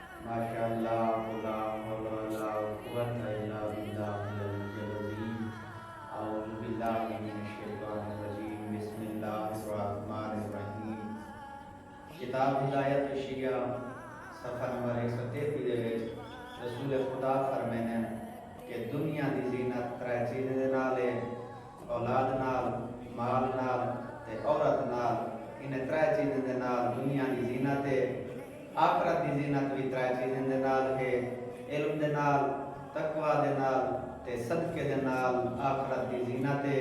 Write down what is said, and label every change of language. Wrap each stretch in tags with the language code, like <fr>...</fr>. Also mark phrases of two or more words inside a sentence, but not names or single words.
<ar>ما شاء الله لا حول ولا قوة إلا بالله العلي العظيم. أعوذ بالله من الشيطان الرجيم. بسم الله الرحمن الرحيم.</ar> <pa>کتاب ہدایت شیعہ صفحہ نمبر 133 دے وچ رسول خدا فرمانے کہ دنیا دی زینت ترے چیزاں دے نال ہے، اولاد نال، مال نال تے عورت نال. انہیں ترے چیزاں دے نال دنیا دی زینت ہے۔ آخرت دی زینت بھی ترے چیزاں دے نال ہے، علم دے نال، تقویٰ دے نال تے صدقے دے نال آخرت دی زینت ہے.</pa>